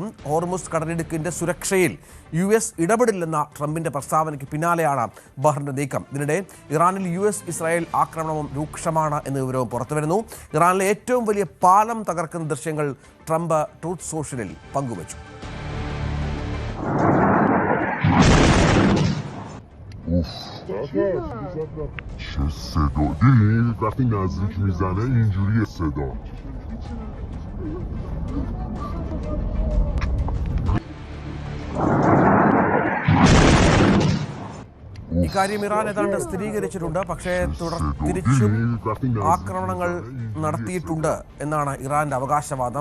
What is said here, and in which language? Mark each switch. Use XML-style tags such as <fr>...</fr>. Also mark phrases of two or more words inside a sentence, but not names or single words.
<ml>ഹോർമുസ് കടലിടുക്കിന്റെ സുരക്ഷയിൽ US ഇടപെടില്ലെന്ന ട്രംപിന്റെ പ്രസ്താവനയ്ക്ക് പിന്നാലെയാണ് ബഹ്റിന്റെ നീക്കം. ഇതിനിടെ ഇറാനിൽ US ഇസ്രായേൽ ആക്രമണവും രൂക്ഷമാണ് എന്ന വിവരവും പുറത്തുവരുന്നു. ഇറാനിലെ ഏറ്റവും വലിയ പാലം തകർക്കുന്ന ദൃശ്യങ്ങൾ ട്രംപ് ട്രൂത്ത് സോഷ്യലിൽ പങ്കുവച്ചു.</ml> <fa>چه صدا دیدی وقتی نزدیک میزنه اینجوریه صدا.</fa> <ml>ഇക്കാര്യം ഇറാൻ ഏതാണ്ട് സ്ഥിരീകരിച്ചിട്ടുണ്ട്. പക്ഷേ തിരിച്ചും ആക്രമണങ്ങൾ നടത്തിയിട്ടുണ്ട് എന്നാണ് ഇറാന്റെ അവകാശവാദം.</ml>